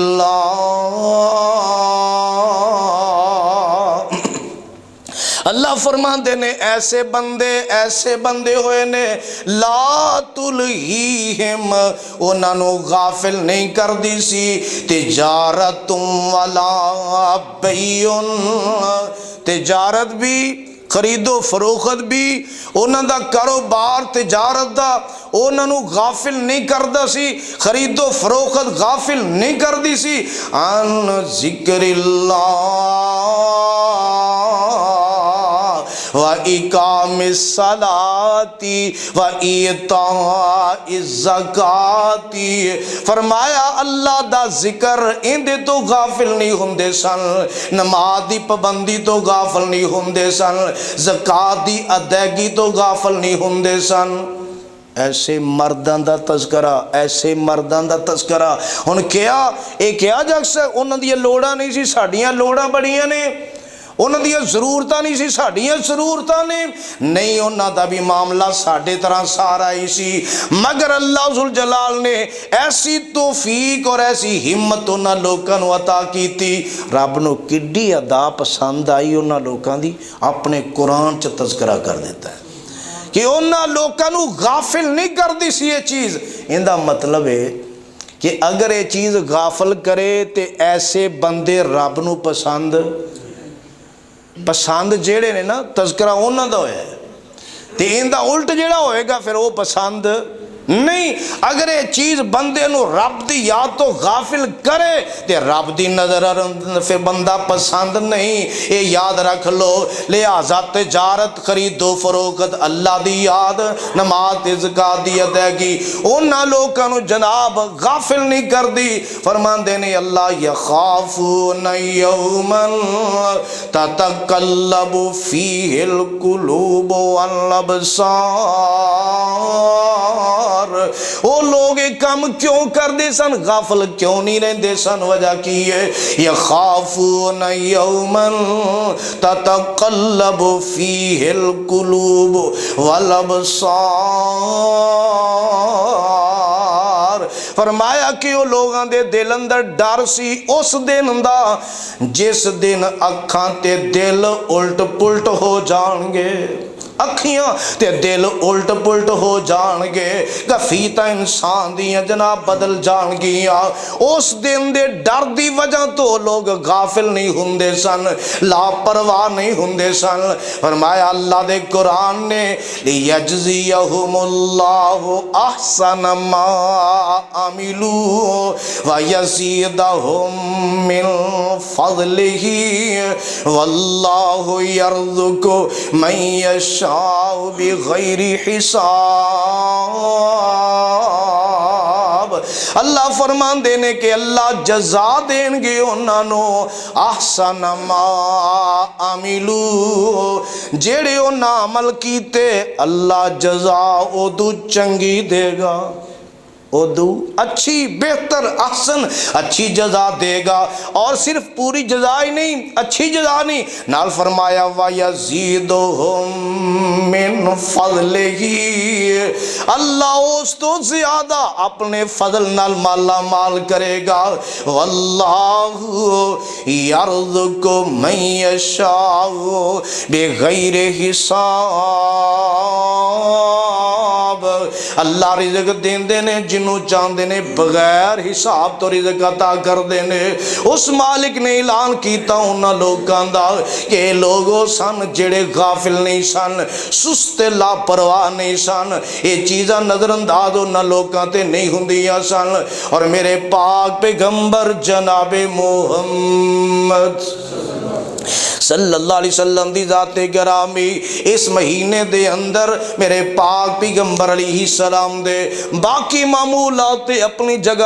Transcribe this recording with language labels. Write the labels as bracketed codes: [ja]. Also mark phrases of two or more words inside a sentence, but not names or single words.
[pa] اللہ، اللہ فرماندے نے ایسے بندے ہوئے نے [ar] لا تلہیہم، [pa] انہاں نو غافل نہیں کر دی سی، تجارت [ar] ولا بیع، [pa] تجارت بھی، خرید و فروخت بھی، انہاں دا کاروبار تجارت دا انہاں نو غافل نہیں کردا سی، خرید و فروخت غافل نہیں کر دی سی، [ar] عن ذکر اللہ وَإِقَامِ الصَّلَاةِ وَإِيتَاءِ الزَّكَاةِ، [pa] فرمایا اللہ دا ذکر اندے تو غافل نہیں ہوندے سن، نماز دی پابندی تو غافل نہیں ہوندے سن، زکات دی ادائیگی تو غافل نہیں ہوندے سن۔ ایسے مردان دا تذکرہ، ایسے مردان دا تذکرہ، ہن کیا اے کیا جگ سے انہاں دی لوڑاں نہیں سی، ساڈیاں لوڑاں بڑیاں نے، انہاں دیاں ضرورتاں نہیں سی ساڈیاں ضرورتاں نے نہیں، انہاں دا بھی معاملہ ساڈے طرح سارا ہی سی، مگر اللہ ذوالجلال نے ایسی توفیق اور ایسی ہمت انہاں لوکاں نو عطا کیتی۔ رب نو کڈی ادا پسند آئی انہاں لوکاں دی، اپنے قرآن چ تذکرہ کر دیتا ہے کہ انہاں لوکاں نو غافل نہیں کر دی سی یہ چیز۔ ان دا مطلب ہے کہ اگر یہ چیز غافل کرے تے ایسے بندے رب نو پسند جیڑے نے نا، تذکرہ انہاں دا ہویا ہے، تے ان دا الٹ جیڑا ہوئے گا پھر وہ پسند نہیں۔ اگر یہ چیز بندے نو رب دی یاد تو غافل کرے تے رب دی نظر پھر بندہ پسند نہیں، یہ یاد رکھ لو۔ لہذا تجارت خرید و فروخت اللہ دی یاد، نماز زکات دی ادائیگی انہاں لوکاں نو جناب غافل نہیں کر دی۔ فرماندے نے اللہ [ar] یخافون یوما تتقلب فیہ القلوب والابصار۔ [pa] وہ لوگ ایک کام کیوں کر دے سن، غافل کیوں نہیں رہندے سن؟ وجہ کی ہے [ar] یخافون یوما تتقلب فیہ القلوب والابصار۔ [pa] فرمایا کہ وہ لوگاں دے دل اندر ڈر سی اس دن دا جس دن اکھاں تے دل الٹ پلٹ ہو جان گے، اکھیاں تے دل الٹ پلٹ ہو جان گے، کفیتاں انسان دیاں جناب بدل جان گیاں۔ اس دن دے ڈر دی وجہ تو لوگ غافل نہیں ہوندے سن، لاپرواہ نہیں ہوندے سن۔ فرمایا اللہ دے قرآن نے [ar] لیجزیہم اللہ احسن ما عملوا ویزیدہم من فضلہ واللہ یرزق من یشاء بغیر حساب۔ [pa] اللہ فرمان دینے کہ اللہ جزا دیں گے انہاں نو [ar] احسن ما عملو، [pa] جیڑے انہاں عمل کیتے اللہ جزا ادو چنگی دے گا، ادو اچھی بہتر احسن اچھی جزا دے گا۔ [ur] اور صرف پوری جزا ہی نہیں، اچھی جزا نہیں، [pa] نال فرمایا [ar] وَيَزِيدُهُم مِّن فَضْلِهِ، [pa] اللہ اس تو زیادہ اپنے فضل نال مالا مال کرے گا۔ [ar] وَاللَّهُ يَرْزُقُ مَن يَشَاءُ بِغَيْرِ حساب۔ [pa] اللہ رزق دین دینے جنوں چاندے نے بغیر حساب تو رزق عطا کر دینے۔ اس مالک نے اعلان کیتا انہاں لوگاں دا کہ لوگوں سن جڑے غافل نہیں سن، سست لاپرواہ نہیں سن، یہ چیزاں نظر انداز انہاں لوگاں تے نہیں ہوندیاں سن۔ اور میرے پاک پیغمبر جناب محمد صلی اللہ علیہ وسلم دی ذات گرامی اس مہینے دے اندر میرے پاک پیغمبر علیہ السلام دے باقی معمولات اپنی جگہ